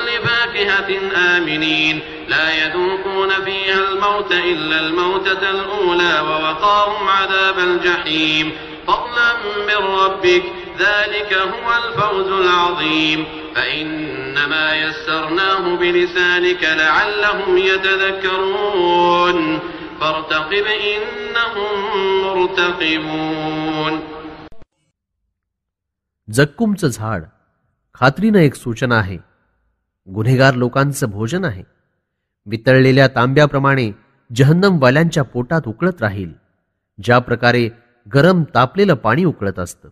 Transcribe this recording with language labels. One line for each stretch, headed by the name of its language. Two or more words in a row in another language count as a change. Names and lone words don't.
Arabic: فاكهة آمنين لا يذوقون فيها الموت إلا الموتة الأولى ووقاهم عذاب الجحيم فضلا من ربك ذلك هو الفوز العظيم فإنما يسرناه بلسانك لعلهم يتذكرون فارتقب إنهم مرتقبون.
Marathi: जक्कुमचं झाड खात्रीनं एक सूचना आहे. गुन्हेगार लोकांचं भोजन आहे. वितळलेल्या तांब्याप्रमाणे जहन्नमवाल्यांच्या पोटात उकळत राहील, ज्या प्रकारे गरम तापलेलं पाणी उकळत असतं.